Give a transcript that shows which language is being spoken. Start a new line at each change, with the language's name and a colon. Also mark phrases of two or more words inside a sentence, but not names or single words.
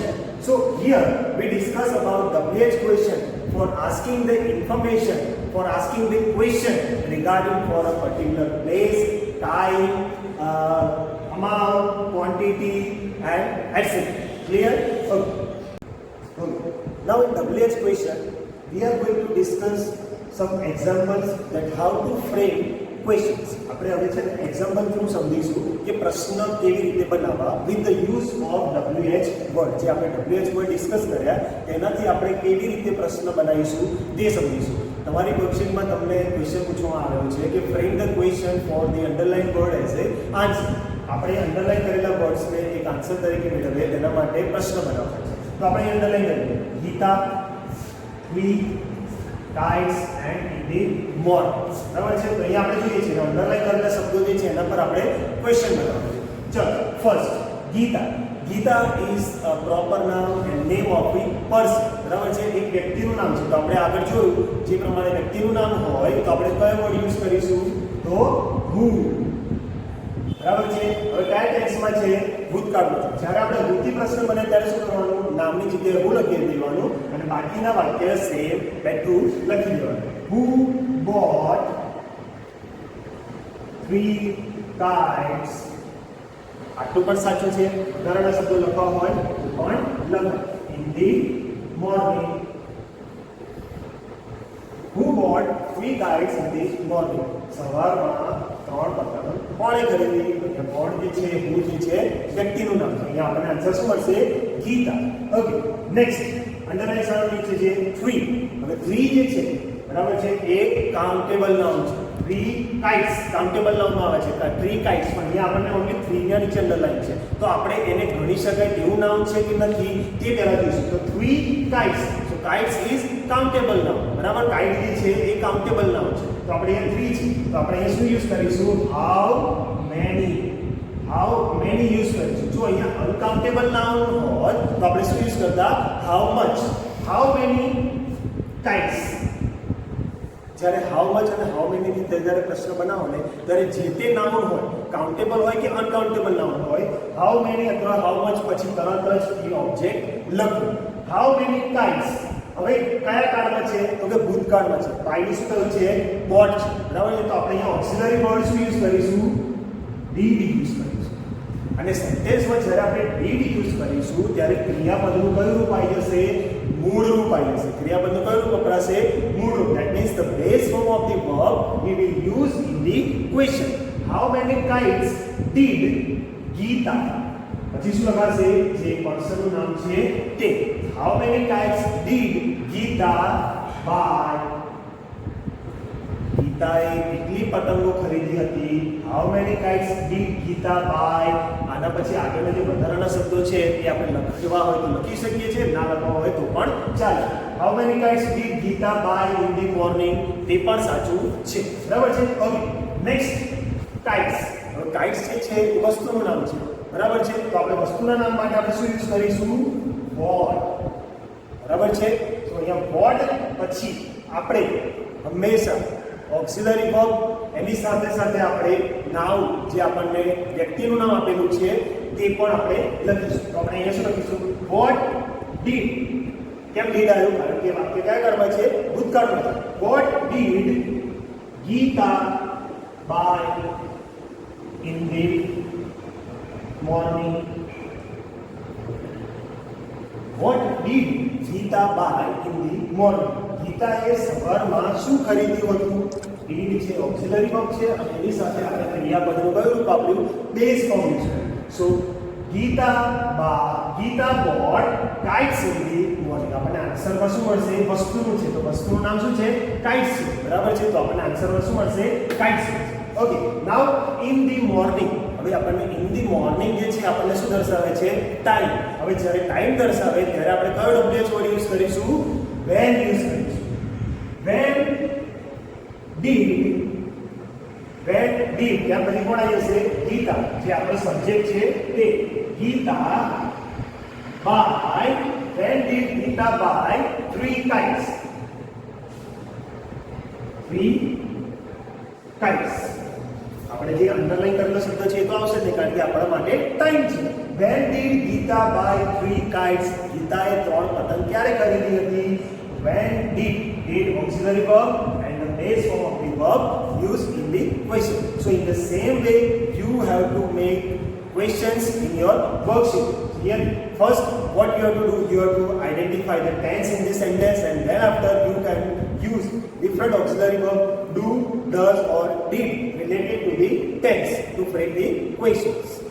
English: So here we discuss about WH question for asking the information, for asking the question regarding for a particular place, time, amount, quantity and etc. Clear? Okay. Now in WH question we are going to discuss some examples that how to frame questions.
Gujarati: આપણે હવે છે
English: example through
Gujarati: સમજીશું કે પ્રશ્ન કેવી રીતે બનાવવા
English: with the use of WH word.
Gujarati: જે આપણે
English: WH word
Gujarati: ડિસ્કસ કર્યા તેનાથી આપણે કેવી રીતે પ્રશ્ન બનાવીશું તે સમજીશું. તમારી વર્કશીટમાં તમને ક્વેશ્ચન પૂછવામાં આવ્યો છે કે
English: frame the question for the underline word as a answer.
Gujarati: આપણે અંડરલાઇન કરેલા વર્ડ્સને એક આન્સર તરીકે મેળવીએ તેના માટે પ્રશ્ન બનાવવાનો છે. તો આપણે અંડરલાઇન કરીએ ગીતા, વી,
English: kites and in the morning.
Gujarati: બરાબર છે. તો અહીંયા આપણે જોઈએ છીએ અંડરલાઇન કરેલા શબ્દો જે છે એના પર આપણે ક્વેશ્ચન બનાવવાનો છે. ચલો ફર્સ્ટ ગીતા.
English: Geeta is a proper નામ and name of the person.
Gujarati: બરાબર છે. એક વ્યક્તિનું નામ છે. તો આપણે આગળ જોયું જે પ્રમાણે વ્યક્તિનું નામ હોય તો આપણે કયો વર્ડ યુઝ કરીશું? તો who. બરાબર છે. હવે કયા ટેન્સમાં છે? ભૂતકાળમાં છે. જ્યારે આપણે વૃત્તિ પ્રશ્ન બને ત્યારે શું કરવાનું? નામની જગ્યાએ who લખી દેવાનું અને બાકીના વાક્ય સેમ બેઠું લખી દેવાનું.
English: Who bought 3 kites?
Gujarati: આટલું પણ સાચું છે. વધારાના શબ્દો લખવા હોય તો પણ લખો.
English: In the morning. Who bought 3 kites in the morning?
Gujarati: સવારમાં 3 પતંગ કોણે ખરીદી? તો બોર્ડ જે છે who જે છે વ્યક્તિનું નામ છે. અહીંયા આપણને આન્સર શું મળશે? ગીતા.
English: okay next underline
Gujarati: સારું નીચે છે 3. હવે 3 જે છે બરાબર છે એ કાઉન્ટેબલ નામ છે. 3 kites કાઉન્ટેબલ નામમાં આવે છે. 3 kites પણ અહીંયા આપણને ઓન્લી 3 ના નીચે અંડરલાઇન છે. તો આપણે એને ગણી શકાય તેવું નામ છે કે નથી તે પહેલા જોઈશું.
English: તો 3 kites. so kites is countable નામ. બરાબર.
Gujarati: kite જે છે એ કાઉન્ટેબલ નામ છે. તો આપણે અહીંયા 3 છે. તો આપણે અહીંયા શું યુઝ કરીશું?
English: how many
Gujarati: યુઝ કરીશું. જો અહીંયા અનકાઉન્ટેબલ નામ હોય તો આપણે શું યુઝ કરતા?
English: how much kites.
Gujarati: જ્યારે
English: how much
Gujarati: અને
English: how many
Gujarati: ની જ્યારે પ્રશ્ન બનાવો ને ત્યારે જે તે નાઉન હોય કાઉન્ટેબલ હોય કે અનકાઉન્ટેબલ નાઉન હોય
English: how many
Gujarati: અથવા
English: how much
Gujarati: પછી તરત જ એ ઓબ્જેક્ટ લખો.
English: how many kites.
Gujarati: હવે કયા કાળમાં છે? તો કે ભૂતકાળમાં છે. તો આની શું થયું છે? bought છે. બરાબર છે. તો આપણે અહીંયા
English: auxiliary word
Gujarati: શું યુઝ કરીશું? did યુઝ કરીશું. અને સેન્ટેન્સમાં જ્યારે આપણે did યુઝ કરીશું ત્યારે ક્રિયાપદનું કયું રૂપ આવી જશે? મૂળ રૂપ આવી જશે. ક્રિયાપદનું કયું રૂપ વપરાશે? મૂળ રૂપ.
English: that means the base form of the verb we will use in the question. how many kites did Geeta.
Gujarati: પછી શું લખાશે? જે પર્સનનું નામ છે તે.
English: how many kites did Geeta buy?
Gujarati: ગીતાએ કેટલી પતંગો ખરીદી હતી?
English: how many kites did Geeta buy?
Gujarati: આના પછી આગળના જે વધારાના શબ્દો છે એ આપણે લખવા હોય તો લખી શકીએ છીએ, ના લખવા હોય તો પણ ચાલે.
English: how many kites did Geeta buy in the morning?
Gujarati: તે પણ સાચું છે. બરાબર છે.
English: okay next kites.
Gujarati: હવે kites જે છે એ વસ્તુનું નામ છે. બરાબર છે. તો આપણે વસ્તુના નામ માટે આપણે શું યુઝ કરીશું? what. બરાબર છે. તો અહીંયા what પછી આપણે હંમેશા
English: auxiliary verb
Gujarati: એની સાથે સાથે આપણે નાઉન જે આપણને વ્યક્તિનું નામ આપેલું છે તે પણ આપણે લખીશું. તો આપણે અહીંયા શું લખીશું?
English: what did.
Gujarati: કેમ did આવ્યું? કારણ કે વાક્ય કયા કાળમાં છે? ભૂતકાળમાં છે.
English: what did Geeta buy in the morning? what did Geeta buy in the morning?
Gujarati: ગીતાએ સવારમાં શું ખરીદ્યું હતું? did છે
English: auxiliary verb
Gujarati: છે અને એની સાથે આપણે ક્રિયાપદનું કયું રૂપ આપ્યું?
English: base form use
Gujarati: કર્યું.
English: સો Geeta bought kites in the morning.
Gujarati: આપણને આન્સરમાં શું મળશે? વસ્તુનું છે. તો વસ્તુનું નામ શું છે? kites છે. બરાબર છે. તો આપણને આન્સરમાં શું મળશે? kites મળશે.
English: okay now in the morning.
Gujarati: હવે આપણને
English: in the morning
Gujarati: જે છે આપણને શું દર્શાવે છે? ટાઈમ. હવે જ્યારે ટાઈમ દર્શાવે ત્યારે આપણે કયો
English: WH word use
Gujarati: કરીશું? when યુઝ કરીશું.
English: when did
Gujarati: ત્યાં પછી કોણ આવી જશે? ગીતા. જે આપણો સબ્જેક્ટ છે તે. ગીતા buy.
English: when did Geeta buy 3 kites? 3 kites.
Gujarati: આપણે જે અંડરલાઈન કરેલો શબ્દ છે એ તો આવશે નહીં કારણ કે આપણા માટે ટાઈમ છે.
English: when did Geeta buy 3 kites?
Gujarati: ગીતાએ 3 પતંગ ક્યારે ખરીદી હતી?
English: when did auxiliary verb and the base form of the verb used in the question. So in the same way you have to make questions in your worksheet. Here first what you have to do, you have to identify the tense in this sentence and then after you can use different auxiliary verb do, does or did related to the tense to frame the questions.